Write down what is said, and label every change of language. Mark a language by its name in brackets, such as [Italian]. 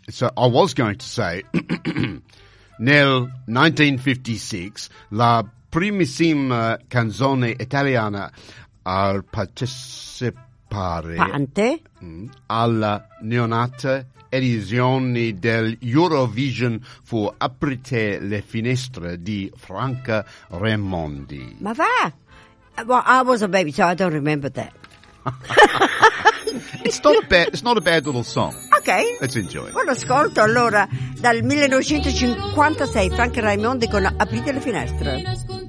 [English] So I was going to say, [Italian] nel 1956, la primissima canzone italiana a partecipare alla neonata edizione del Eurovision fu Aprite le finestre di Franca Raimondi. Ma va? [English] Well, I was a baby, so I don't remember that. It's not a bad little song. Okay. Let's enjoy it. [Italian] Buon ascolto allora dal 1956 Franca Raimondi con Aprite le finestre.